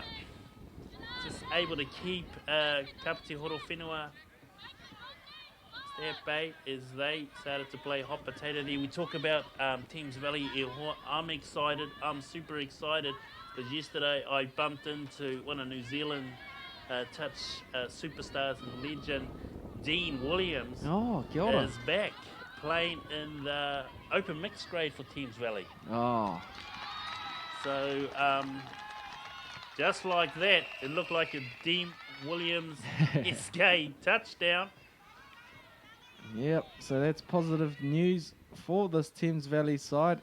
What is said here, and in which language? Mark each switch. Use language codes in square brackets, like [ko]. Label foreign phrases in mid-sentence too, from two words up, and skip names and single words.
[en] Just able to keep Kapiti Horowhenua at bay as they started to play hot potato there. We talk about Thames Valley. I'm excited. I'm super excited because yesterday I bumped into one of New Zealand touch superstars and legend, Dean Williams. [mi] Oh, kia ora. [en] Is back playing in the open mixed grade for Thames Valley. Oh. So just like that, it looked like a Dean Williams SK touchdown. Yep, so that's positive news for this Thames Valley side.